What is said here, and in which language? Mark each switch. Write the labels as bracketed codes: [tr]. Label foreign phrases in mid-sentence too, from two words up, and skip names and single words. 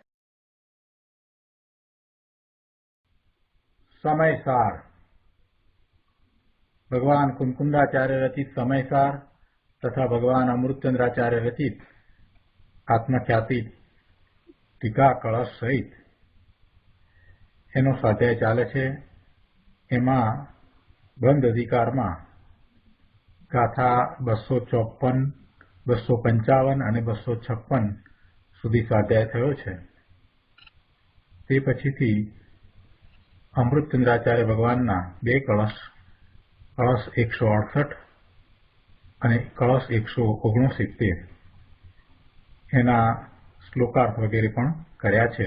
[gu] સમયસાર ભગવાન કુંકુંડાચાર્ય રચિત સમયસાર તથા ભગવાન અમૃતચંદ્રાચાર્ય રચિત આત્મખ્યાતિ ટીકા કલશ સહિત એનો સ્વાધ્યાય ચાલે છે। એમાં બંધ અધિકારમાં ગાથા 254, 255 અને 256 સુધી સ્વાધ્યાય થયો છે। તે પછીથી અમૃતચંદ્રાચાર્ય ભગવાનના બે કળશ, કળશ 168 અને કળશ 169 એના શ્લોકાર્થ વગેરે પણ કર્યા છે।